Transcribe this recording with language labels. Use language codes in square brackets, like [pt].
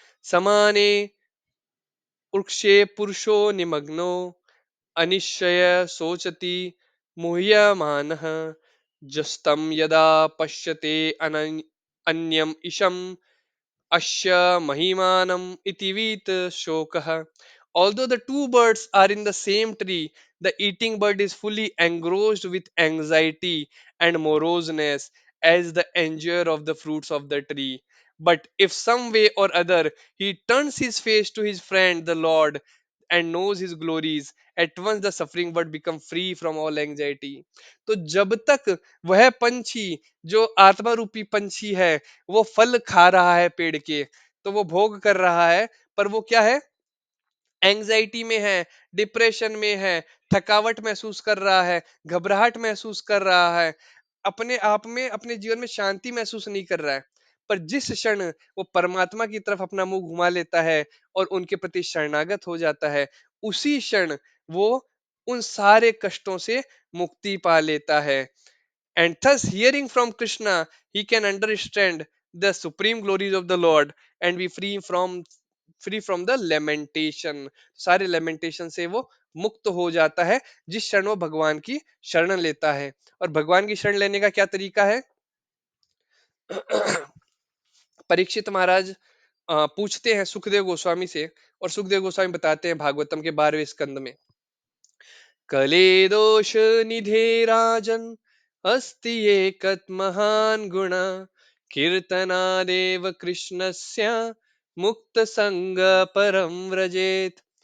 [sa] समाने वृक्षे पुरुषो निमग्नो अनिश्चय शोचति मुह्यमानः जस्तं यदा पश्यते अन्यम इशम Asya Mahimanam itivit shokah. [en] Although the two birds are in the same tree, the eating bird is fully engrossed with anxiety and moroseness as the enjoyer of the fruits of the tree. But if some way or other he turns his face to his friend the Lord and knows his glories, at once the suffering bird become free from all anxiety. [hi] तो जब तक वह पंछी, जो आत्मा रूपी पंछी है, वो फल खा रहा है पेड़ के, तो वो भोग कर रहा है, पर वो क्या है, एंजाइटी में है, डिप्रेशन में है, थकावट महसूस कर रहा है, घबराहट महसूस कर रहा है, अपने आप में अपने जीवन में शांति महसूस नहीं कर रहा है। पर जिस क्षण वो परमात्मा की तरफ अपना मुंह घुमा लेता है और उनके प्रति शरणागत हो जाता है, उसी क्षण वो उन सारे कष्टों से मुक्ति पा लेता है। [en] And thus, hearing from Krishna, he can understand the supreme glories of the Lord and be free from the lamentation. [hi] सारे lamentation से वो मुक्त हो जाता है जिस क्षण वो भगवान की शरण लेता है। और भगवान की शरण लेने का क्या तरीका है? परीक्षित महाराज पूछते हैं सुखदेव गोस्वामी से, और सुखदेव गोस्वामी बताते हैं भागवतम के 12वें स्कंद में, [sa] कले दोष निधे राजन अस्ति एकत् महान गुण कीर्तनादेव कृष्णस्य मुक्त संग परम व्रजेत।